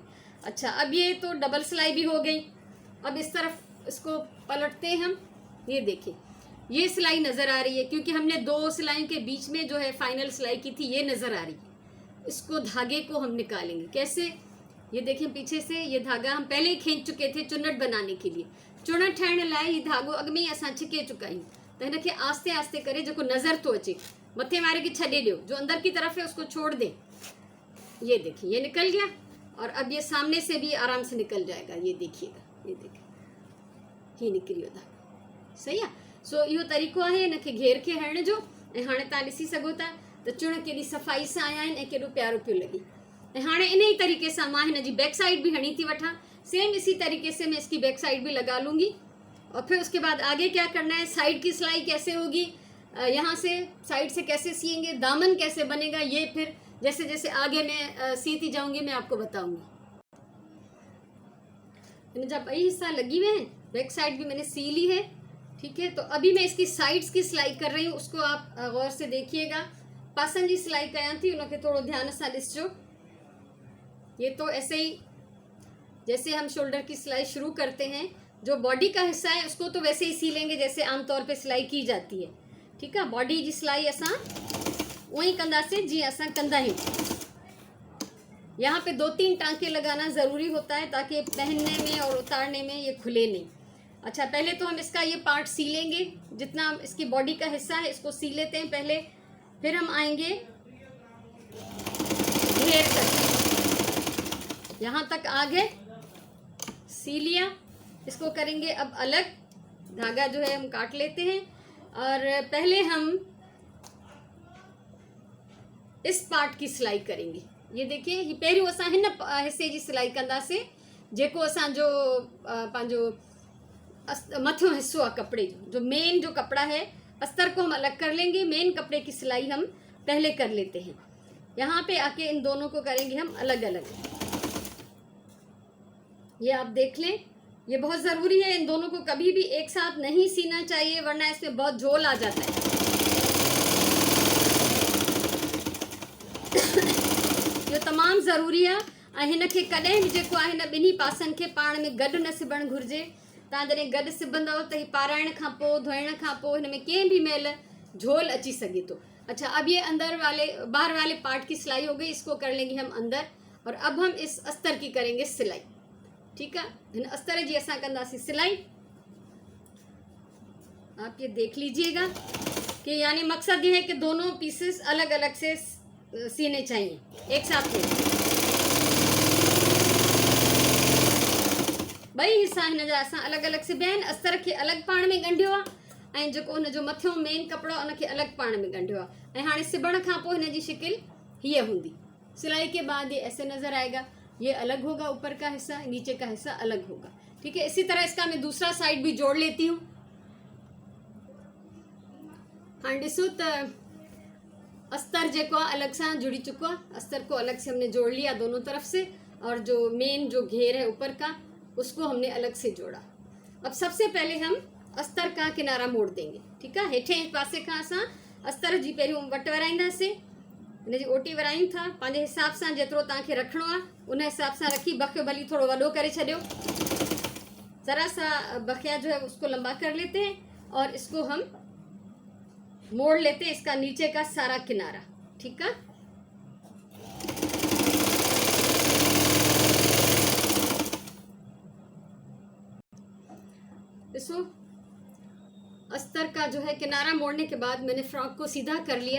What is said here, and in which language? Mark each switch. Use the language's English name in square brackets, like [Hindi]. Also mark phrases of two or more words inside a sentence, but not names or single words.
[Hindi] अच्छा, अब ये तो डबल सिलाई भी हो गई। अब इस तरफ इसको पलटते हैं हम। ये देखिए, ये सिलाई नज़र आ रही है, क्योंकि हमने 2 सिलाइयों के बीच में जो है फाइनल सिलाई की थी, ये नज़र आ रही है। इसको धागे को हम निकालेंगे कैसे, ये देखिए पीछे से ये धागा हम पहले ही खींच चुके थे चुन्नट बनाने के लिए। [Sindhi] चुन्नट ठाहिण लाइ ही धागो अॻु में ही असां छिके चुका आहियूं। त हिन खे आस्ते आस्ते करे जेको नज़र तो अचे, मथे वारे खे छॾे ॾियो, [Hindi] जो अंदर की तरफ है उसको छोड़ दे। ये देखिए ये निकल गया, और अब ये सामने से भी आराम से निकल जाएगा। ये देखिएगा, ये देखिए [Sindhi] ही निकिरी वियो धागो, सही आहे। सो इहो तरीक़ो आहे हिन खे घेर खे हणण जो। ऐं हाणे तव्हां ॾिसी सघो था त चुण केॾी सफ़ाई सां आया आहिनि ऐं केॾो प्यारो पियो लॻे। ऐं हाणे इन ही तरीक़े सां मां हिन जी [English] back side [Sindhi] भी हणी थी वठां। [Hindi] सेम इसी तरीके से मैं इसकी [English] back side [Hindi] भी लगा लूँगी। और फिर उसके बाद आगे क्या करना है, साइड की सिलाई कैसे होगी, यहाँ से साइड से कैसे सिएंगे, दामन कैसे बनेगा, ये फिर जैसे जैसे आगे मैं सीती जाऊँगी मैं आपको बताऊँगी। जब वही हिस्सा लगी हुए हैं, बैक साइड भी मैंने सी ली है, ठीक है। तो अभी मैं इसकी साइड्स की सिलाई कर रही हूँ, उसको आप गौर से देखिएगा। [Sindhi] पासन जी सिलाई कयां थी, उनके थोड़ो ध्यान सां ॾिसजो। [Hindi] ये तो ऐसे ही जैसे हम शोल्डर की सिलाई शुरू करते हैं, जो बॉडी का हिस्सा है उसको तो वैसे ही सी लेंगे जैसे आमतौर पे सिलाई की जाती है, ठीक है। [Sindhi] बॉडी की सिलाई असां वही कंदासीं जीअं असां कंदा आहियूं। [Hindi] यहाँ पे 2-3 टांके लगाना ज़रूरी होता है ताकि पहनने में और उतारने में ये खुले नहीं। अच्छा, पहले तो हम इसका ये पार्ट सी लेंगे, जितना इसकी बॉडी का हिस्सा है इसको सी लेते हैं पहले, फिर हम आएंगे घेर तक। यहाँ तक आ गए, सी लिया, इसको करेंगे अब अलग। धागा जो है हम काट लेते हैं और पहले हम इस पार्ट की सिलाई करेंगे। ये देखिए, ये [Sindhi] पहिरियों असां हिन हिस्से जी सिलाई कंदासीं, जेको असांजो पंहिंजो मथियों हिस्सो आहे कपड़े जो [Hindi] मेन जो कपड़ा है, अस्तर को हम अलग कर लेंगे, मेन कपड़े की सिलाई हम पहले कर लेते हैं। यहाँ पे आके इन दोनों को करेंगे हम अलग अलग। ये आप देख लें, ये बहुत ज़रूरी है, इन दोनों को कभी भी एक साथ नहीं सीना चाहिए, वरना इसमें बहुत झोल आ जाता है। [Sindhi] ये तमामु ज़रूरी आहे ऐं हिन खे कॾहिं बि जेको आहे हिन ॿिन्ही पासनि खे पाण में गॾु न सिबणु घुरिजे। तव्हां जॾहिं गॾु सिबंदव त ही पाराइण खां पोइ, धोइण खां पोइ हिन में कंहिं भी महिल झोल अची सके तो। [Hindi] अच्छा, अब ये बाहर वाले पार्ट की सिलाई हो गई, इसको कर लेंगे हम अंदर। और अब हम इस अस्तर की करेंगे सिलाई। [Sindhi] ठीक है, इन अस्तर जी असां कंदासीं सिलाई। [Hindi] आप ये देख लीजिएगा कि यानी मकसद ये है कि दोनों पीसेस अलग अलग से सीने चाहिए, एक साथ नहीं। [Sindhi] ॿई हिस्सा हिन जा असां अलॻि अलॻि सिबिया आहिनि। अस्तर खे अलॻि पाण में ॻंढियो आहे ऐं जेको हुनजो मथियों मेन कपिड़ो आहे उनखे अलॻि पाण में ॻंढियो आहे। ऐं हाणे सिबण खां पोइ हिन जी शिकिल हीअ हूंदी। [Hindi] सिलाई के बाद ये ऐसे नज़र आएगा, ये अलग होगा, ऊपर का हिस्सा, नीचे का हिस्सा अलग होगा। ठीक है, इसी तरह इसका मैं दूसरा साइड भी जोड़ लेती हूँ। हाँ, [Sindhi] ॾिसो त अस्तर जेको आहे अलग सां जुड़ी चुको आहे। [Hindi] अस्तर को अलग से हमने जोड़ लिया दोनों तरफ से, और जो मेन जो घेर है ऊपर का उसको हमने अलग से जोड़ा। अब सबसे पहले हम अस्तर का किनारा मोड़ देंगे। ठीक है, [Sindhi] हेठे पासे का असां अस्तर जी पहिरियों वट वराईंदासीं, हिन जी ओटी वरायूं था पंहिंजे हिसाब सां, जेतिरो तव्हांखे रखिणो आहे उन हिसाब सां रखी। बखियो भली थोड़ो वॾो करे छॾियो, [Hindi] ज़रा सा बखिया जो है उसको लंबा कर लेते हैं और इसको हम मोड़ लेते हैं, इसका नीचे का सारा किनारा। ठीक है, देखो अस्तर का जो है किनारा मोड़ने के बाद मैंने फ्रॉक को सीधा कर लिया।